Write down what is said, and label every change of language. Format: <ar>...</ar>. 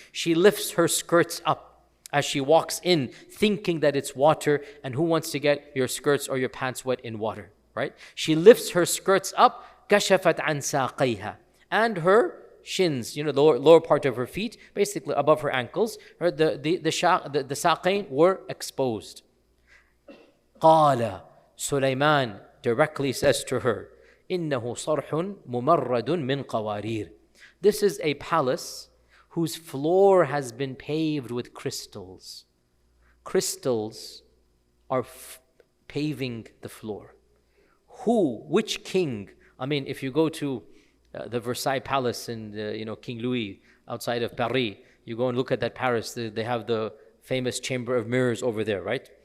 <en>She lifts her skirts up as she walks in, thinking that it's water, and who wants to get your skirts or your pants wet in water, right? She lifts her skirts up,</en> <ar>كشفت عن ساقيها,</ar> <en>and her shins, the lower part of her feet, basically above her ankles, the saqain were exposed.</en> <ar>قال,</ar> <en>Sulaiman directly says to her,</en> <ar>إنه صرح ممرد من قوارير.</ar> <en>This is a palace whose floor has been paved with crystals. Crystals are paving the floor. Which king? I mean, if you go to the Versailles Palace in King Louis outside of Paris, you go and look at that Paris, they have the famous Chamber of Mirrors over there, right?</en>